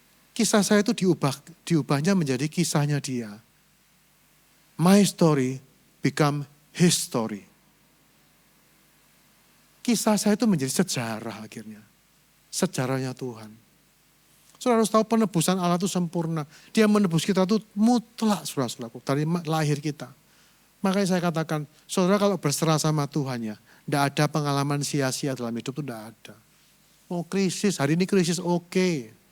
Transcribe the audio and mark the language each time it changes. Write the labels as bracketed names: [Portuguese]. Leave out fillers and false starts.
[Indonesian] Kisah saya itu diubahnya menjadi kisahnya dia. [English] My story become his story. [Indonesian] Kisah saya itu menjadi sejarah akhirnya. Sejarahnya Tuhan. Saudara harus tahu penebusan Allah itu sempurna. Dia menebus kita itu mutlak saudara-saudaraku. Dari lahir kita. Makanya saya katakan, saudara kalau berserah sama Tuhan ya. Tidak ada pengalaman sia-sia dalam hidup itu tidak ada. Oh krisis, hari ini krisis oke.